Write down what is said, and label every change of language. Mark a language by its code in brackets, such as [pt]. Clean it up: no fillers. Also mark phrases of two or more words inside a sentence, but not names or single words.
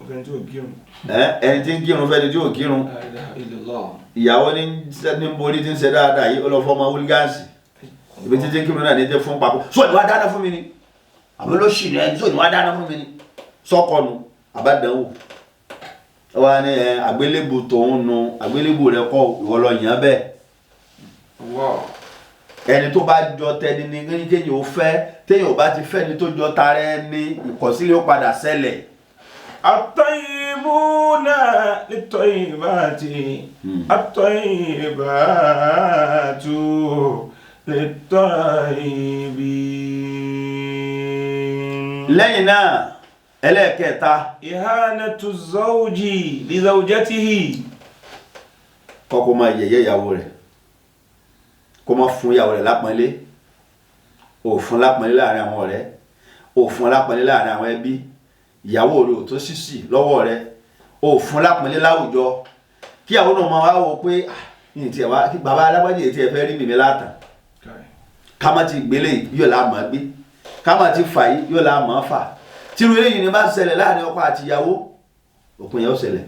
[yo] fẹ́ni tí ò kírun ìyàwó ní borí tí ń ṣe dáadáa yìí ọlọ́fọ́mọ wúlgánsì ibi títí kírun náà ní tẹ́ fún papọ̀ sọ ìwà dáná fún mi ni àbí ló ṣì ní ẹni sọ ìwà dáná fún mi ni sọ́kọ̀nù àbádánwò wá ní àgbélébù tòun nu àgbélébù rẹ kọ́ ìwọ lọ yàn bẹ́ẹ̀ ẹni tó bá jọ tẹni ní kéèyàn ó fẹ́ téèyàn ò bá ti fẹ́ ni tó jọ tara ẹni ìkọ̀sílẹ̀ ó padà ṣẹlẹ̀. [ar] الطيبون للطيبات الطيبات للطيبين. [yo] lẹ́yìn náà ẹlẹ́ẹ̀kẹta [ar] إهانة زوج لزوجته [yo] kọ́kọ́ máa yẹ̀yẹ́ ìyàwó rẹ̀ kó má fún ìyàwó rẹ̀ lápọ́nlé ò fún lápọ́nlé láàrin àwọn ọ̀rẹ́ ò fún lápọ́nlé láàrin àwọn ẹbí ìyàwó rẹ̀ ò tó sísì lọ́wọ́ rẹ̀ ò fún lápọ́nlé láwùjọ kí ìyàwó náà máa wá wò pé ní tiẹ̀ wá kí bàbá alágbájé tí ẹ fẹ́ rí mímí látàn ká má ti gbélé yóò lá mọ́ gbé ká má ti fà yìí yóò lá mọ́ fà tírú eléyìí ni bá ṣẹlẹ̀ láàrin ọkọ àti ìyàwó òpin yẹn ó ṣẹlẹ̀.